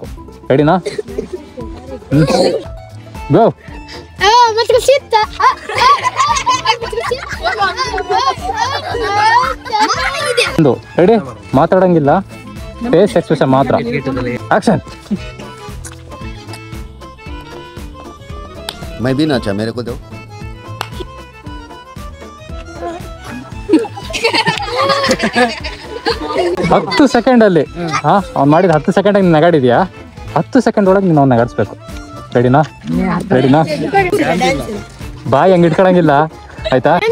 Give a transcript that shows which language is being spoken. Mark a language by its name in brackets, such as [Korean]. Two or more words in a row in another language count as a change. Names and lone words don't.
[Kannada] ರೆಡಿನಾ? ಗೋ. ರೆಡಿ? ಮಾತಾಡಂಗಿಲ್ಲ, [English] face expression [Kannada] ಮಾತ್ರ. ಆಕ್ಷನ್. [Hindi] मैं भी नाचा, मेरे को दो. [Kannada] ಹತ್ತು ಸೆಕೆಂಡಲ್ಲಿ ಅವ್ನು ಮಾಡಿದ 10 ಸೆಕೆಂಡ್ ನೀನು ನಗಾಡಿದ್ಯಾ? 10 ಸೆಕೆಂಡ್ ಒಳಗೆ ನೀನು ಅವ್ನು ನಗಾಡಿಸ್ಬೇಕು. ರೆಡಿನಾ? ಬಾಯಿ ಹಂಗೆ ಇಟ್ಕೊಳಂಗಿಲ್ಲ, ಆಯ್ತಾ?